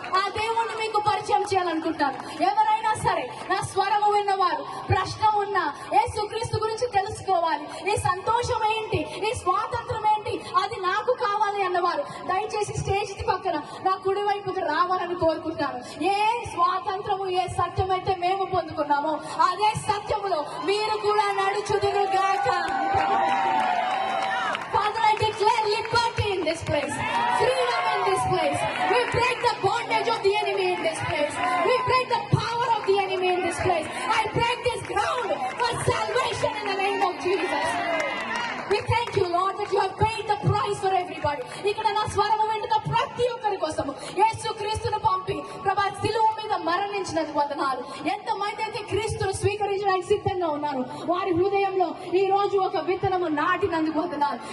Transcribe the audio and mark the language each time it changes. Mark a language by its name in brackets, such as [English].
[Telugu] ఆ దేవుణ్ణి మీకు పరిచయం చేయాలనుకుంటాను. ఎవరైనా సరే నా స్వరము విన్నవారు, ప్రశ్న ఉన్నా, యేసుక్రీస్తు గురించి తెలుసుకోవాలి, ఈ సంతోషం ఏంటి, ఈ స్వాతంత్రం ఏంటి, అది నాకు కావాలి అన్నవారు దయచేసి స్టేజ్ పక్కన నా కుడి వైపుకి రావాలని కోరుకుంటాను. ఏ స్వాతంత్రము, ఏ సత్యం అయితే మేము పొందుకున్నామో అదే సత్యములో మీరు కూడా నడుచుదురుగాక. [English] Father, I declare liberty in this place, freedom in this place. We break the bondage of the enemy in this place. We break the power of the enemy in this place. I break this ground for salvation in the name of Jesus. We thank you, Lord, that you have paid the price for everybody. [Telugu] ఇక్కడ నా స్వరము వింటున్న ప్రతి ఒక్కరి కోసము యేసు క్రీస్తును పంపి ప్రభా శిలువ మీద మరణించినందుకు వందనాలు. ఎంతమంది అయితే క్రీస్తును స్వీకరించడానికి సిద్ధంగా ఉన్నారు, వారి హృదయంలో ఈ రోజు ఒక విత్తనము నాటినందుకు వందనాలు.